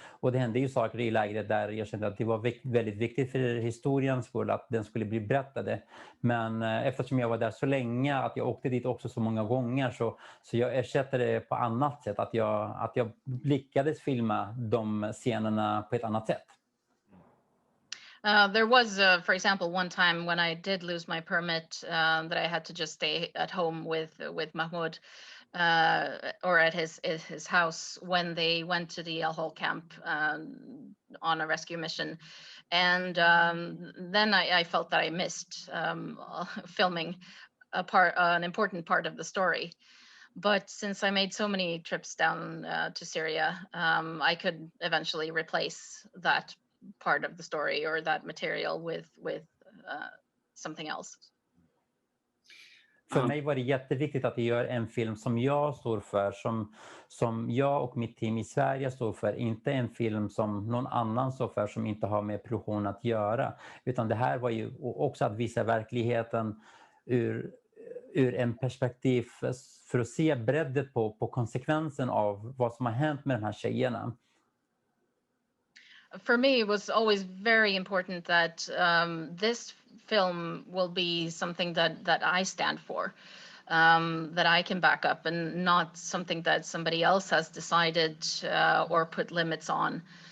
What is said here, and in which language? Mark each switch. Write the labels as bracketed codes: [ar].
[sv] Och det hände ju saker i lägret där jag kände att det var väldigt viktigt för historiens skull att den skulle bli berättade. Men eftersom jag var där så länge, att jag åkte dit också så många gånger, så jag ersatte det på annat sätt. Att jag lyckades filma de scenerna på ett annat sätt. [en] There was, for example, one time when I did lose my permit that I had to just stay at home with Mahmud or at his house when they went to the Al-Hol Camp on a rescue mission. And then I felt that I missed filming an important part of the story. But since I made so many trips down to Syria, I could eventually replace that part of the story or that material with something else. [sv] För mig var det jätteviktigt att jag gör en film som jag står för, som jag och mitt team i Sverige står för, inte en film som någon annan står för som inte har med produktion att göra. Utan det här var ju också att visa verkligheten ur en perspektiv för att se bredden på konsekvensen av vad som har hänt med de här tjejerna. [en] For me, it was always very important that this film will be something that I stand for, that I can back up, and not something that somebody else has decided or put limits on.